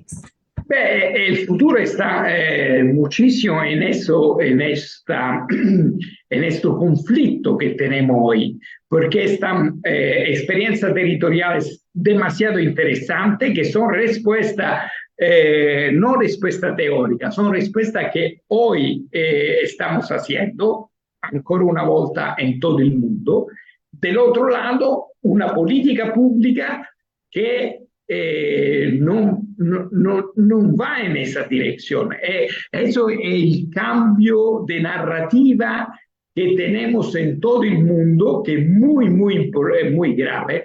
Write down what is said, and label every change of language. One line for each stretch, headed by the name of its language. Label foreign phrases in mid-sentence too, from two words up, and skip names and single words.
Spanish: El futuro está muchísimo en eso, en este conflicto que tenemos hoy, porque esta experiencia territorial es demasiado interesante, que son respuestas, no respuestas teóricas, son respuestas que hoy estamos haciendo,
Italian: ancora una volta
Spanish: en todo el mundo. Del otro lado, una política pública que no va en esa dirección. Eso es el cambio de narrativa que tenemos en todo el mundo, que es muy grave.